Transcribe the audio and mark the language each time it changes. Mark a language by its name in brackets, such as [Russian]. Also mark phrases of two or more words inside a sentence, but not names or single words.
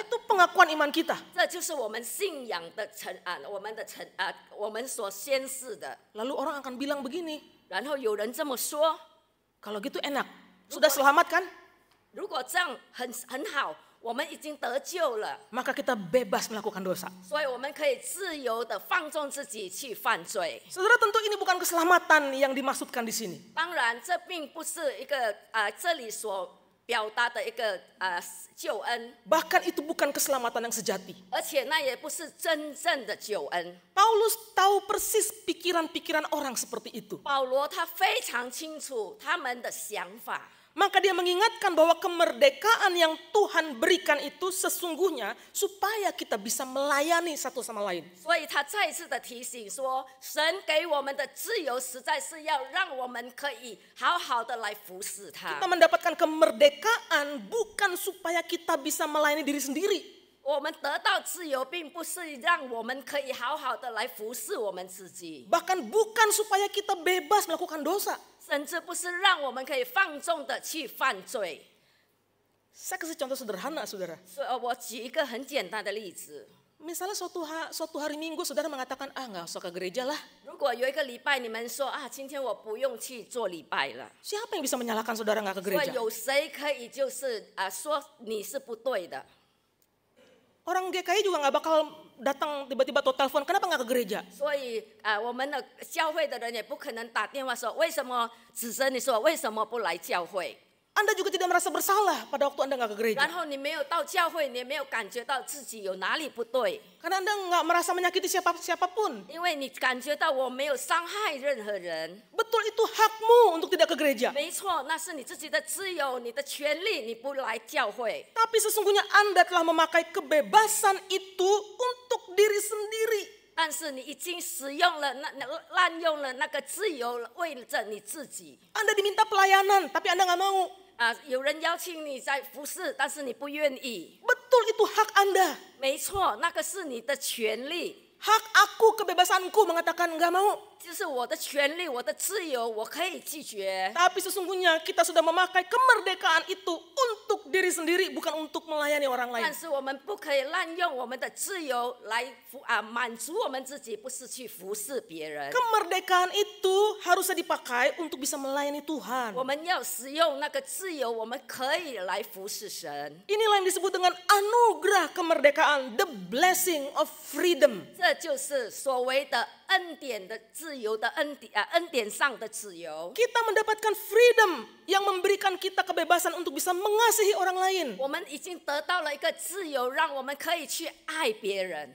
[Indonesian] Itu pengakuan iman kita. [Chinese] 这就是我们信仰的我们所宣示的。 [Indonesian] Lalu orang akan bilang begini, [Chinese] 然后有人这么说， [Indonesian] kalau gitu enak, sudah selamat kan? [Chinese] 如果这样很好，我们已经得救了， [Indonesian] Maka kita bebas melakukan dosa. [Chinese] 所以我们可以自由的放纵自己去犯罪。 [Indonesian] Saudara, tentu ini bukan keselamatan yang dimaksudkan di sini. [Chinese] 当然，这并不是一个这里所表达的一个救恩， [Indonesian] Bahkan itu bukan keselamatan yang sejati. [Chinese] 而且那也不是真正的救恩。 [Indonesian] Paulus tahu persis pikiran-pikiran orang seperti itu. [Chinese] 保罗他非常清楚他们的想法。 [Indonesian] Maka dia mengingatkan bahwa kemerdekaan yang Tuhan berikan itu sesungguhnya supaya kita bisa melayani satu sama lain. [Chinese] 所以他再次的提醒说，神给我们的自由实在是要让我们可以好好的来服侍他 [Indonesian] Kita。mendapatkan kemerdekaan bukan supaya kita bisa melayani diri sendiri. [Chinese] 我们得到自由，并不是让我们可以好好的来服侍我们自己， [Indonesian] Bahkan bukan supaya kita bebas melakukan dosa. [Chinese] 甚至不是让我们可以放纵的去犯罪。 [Indonesian] Saya kasih contoh sederhana, saudara. [Chinese] 所以我举一个很简单的例子， [Indonesian] Misalnya suatu hari Minggu saudara mengatakan, nggak usah ke gereja lah. [Chinese] 如果有一个礼拜你们说今天我不用去做礼拜了， [Indonesian] Siapa yang bisa menyalahkan saudara nggak ke [Chinese] 所以 [Indonesian] gereja? [Chinese] 有谁可以就是说你是不对的？ [Indonesian] Orang GKI juga nggak bakal datang tiba-tiba atau telepon, kenapa nggak ke gereja? [Chinese] 所以我们的教会的人也不可能打电话说为什么指责你说为什么不来教会， [Indonesian] Anda juga tidak merasa bersalah pada waktu Anda nggak ke gereja. [Chinese] 然后你没有到教会，你也没有感觉到自己有哪里不对， [Indonesian] Karena Anda nggak merasa menyakiti siapapun. [Chinese] 因为你感觉到我没有伤害任何人。 [Indonesian] Betul, itu hakmu untuk tidak ke gereja. [Chinese] 没错，那是你自己的自由，你的权利，你不来教会。 [Indonesian] Tapi sesungguhnya Anda telah memakai kebebasan itu untuk diri sendiri. [Chinese] 但是你已经使用了滥用了那个自由，为着你自己。 [Indonesian] Anda diminta pelayanan, tapi Anda nggak mau. [Chinese] 有人邀请你在服侍，但是你不愿意。 [Indonesian] Betul, itu hak Anda. [Chinese] 没错，那个是你的权利。 [Indonesian] Hak aku, kebebasanku mengatakan nggak mau. [Chinese] 就是我的权利，我的自由，我可以拒绝。 [Indonesian] Tapi sesungguhnya kita sudah memakai kemerdekaan itu untuk diri sendiri, bukan untuk melayani orang lain. [Chinese] 但是我们不可以滥用我们的自由来满足我们自己，不是去服侍别人。 [Indonesian] Kemerdekaan itu harusnya dipakai untuk bisa melayani Tuhan. [Chinese] 我们要使用那个自由，我们可以来服侍神。 [Indonesian] Inilah yang disebut dengan anugerah kemerdekaan, [English] the blessing of freedom. [Chinese] 这就是所谓的恩典的自由的恩典上的自由。 [Indonesian] Kita mendapatkan freedom yang memberikan kita kebebasan untuk bisa mengasihi orang lain. [Chinese] 我们已经得到了一个自由，让我们可以去爱别人，